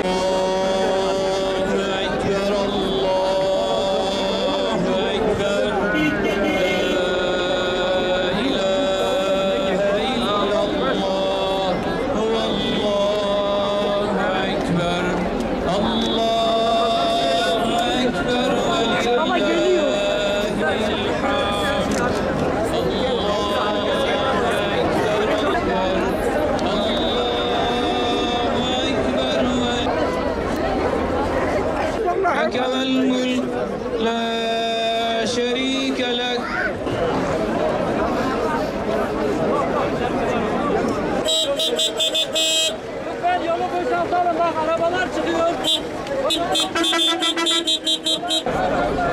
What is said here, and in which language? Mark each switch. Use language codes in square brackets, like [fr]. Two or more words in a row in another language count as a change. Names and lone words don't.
[ar] الله أكبر، الله أكبر. لا إله إلا الله. الله أكبر. الله أكبر. [tr] Ama geliyor. [ar] لك الملك لا شريك لك [tr] Lütfen yolu boşaltalım, bak arabalar çıkıyor.